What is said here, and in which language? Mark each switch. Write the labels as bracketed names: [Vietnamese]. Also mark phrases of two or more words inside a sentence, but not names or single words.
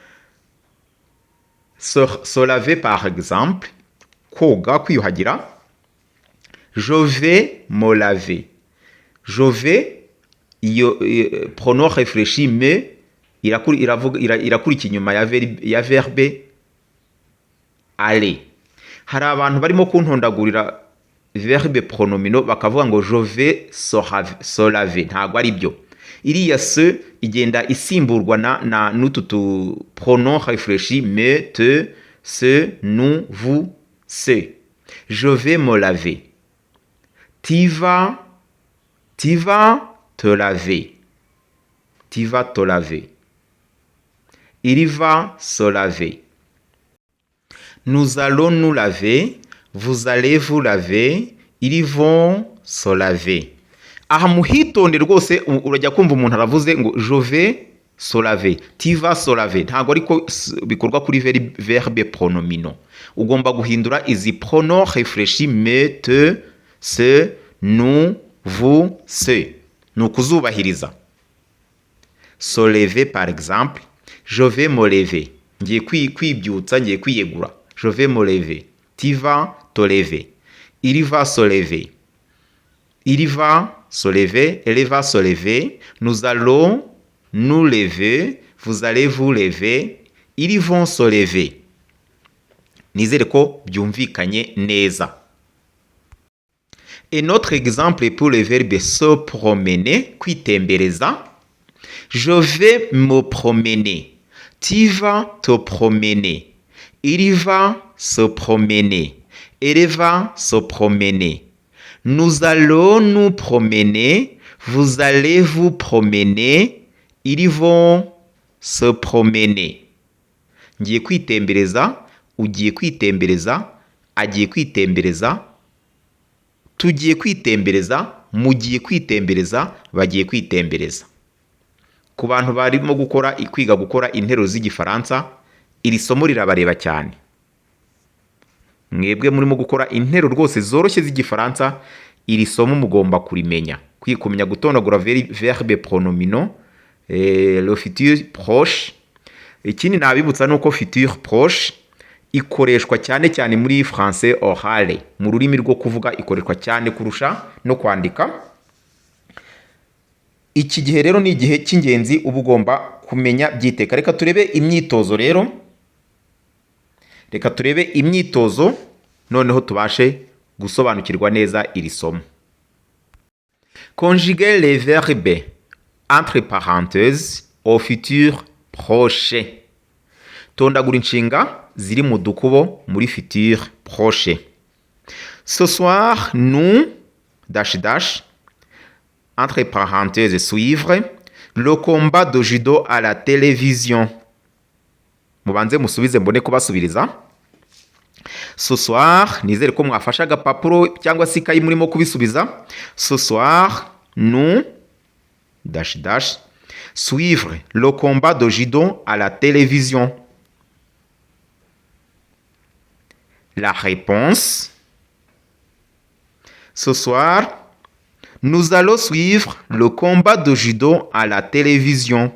[French] Se laver par exemple, [Kinyarwanda] koga, kwiyuhagira. [French] Je vais me laver. Je vais, pronom réfléchi me [Kinyarwanda] irakurikira inyuma ya [French] verbe aller. [Kinyarwanda] Hari abantu barimo kuntondagurira [French] verbe pronomino [Kinyarwanda] bakavuga ngo [French] je vais se laver. [Kinyarwanda] Ntabwo ari byo. [French] Iriya se [Kinyarwanda] igenda isimburwa na n'utu [French] pronom réfléchi me, te, se, nous, vous, c'est. Je vais me laver. Tu vas te laver. Tu vas te laver. Il va se laver. Nous allons nous laver. Vous allez vous laver. Ils vont se laver. [Kinyarwanda] Aha muhitonde rwose urajya kumva umuntu aravuze ngo [French] je vais se laver, tu vas se laver. [Kinyarwanda] Ntabwo ariko bikorwa kuri [French] verbe pronomino. [Kinyarwanda] Ugomba guhindura izi [French] pronom réfléchi me, te, se, nous, vous, c'est. [Kinyarwanda] Ni ukuzubahiriza. [French] Se lever par exemple, je vais me lever. [Kinyarwanda] Ngiye kwibyutsa, ngiye kwiyegura. [French] Je vais me lever. Tu vas te lever. Il va se lever. Il va se lever, elle va se lever, nous allons nous lever, vous allez vous lever, ils vont se lever. [Kinyarwanda] Nizere ko byumvikanye neza. [French] Et notre exemple pour le verbe se promener, kwitembereza. Je vais me promener. Tu vas te promener. Il va se promener. Elle va se promener. Nous allons nous promener. Vous allez vous promener. Ils vont se promener. [Kinyarwanda] Ngiye kwitembereza, ugiye kwitembereza, agiye kwitembereza, tugiye kwitembereza, mugiye kwitembereza, bagiye kwitembereza. Ku bantu barimo kwiga gukora interuro z'igifaransa, iri somo rirabareba cyane. Mwebwe murimo gukora interuro rwose zoroshye z'igifaransa, iri somo mugomba kurimenya. Kumenya gutondagura [French] verbe pronominaux, le futur proche. [Kinyarwanda] Ikindi nabibutsa nuko [French] futur proche [Kinyarwanda] ikoreshwa cyane cyane muri [French] français oral, [Kinyarwanda] mu rurimi rwo kuvuga ikoreshwa cyane kurusha no kwandika. Iki gihe rero ni igihe cy'ingenzi uba ugomba kumenya byiteka. Reka turebe imyitozo rero. Reka turebe imyitozo noneho tubashe gusobanukirwa neza iri somo. [French] Conjuguer les verbes entre parenthèses au futur proche. [Kinyarwanda] Tondagura inshinga ziri mu dukubo muri [French] futur proche. Ce soir, nous, [English] dash dash, [French] entre parenthèses suivre, le combat de judo à la télévision. [Kinyarwanda] Mubanze musubize mbone kubasubiriza. [French] Ce soir, [Kinyarwanda] nizere ko mwafasha agapapuro cyangwa se ikayi murimo kubisubiza. [French] Ce soir, nous, [English] dash dash, [French] suivre le combat de judo à la télévision. La réponse. Ce soir, nous allons suivre le combat de judo à la télévision.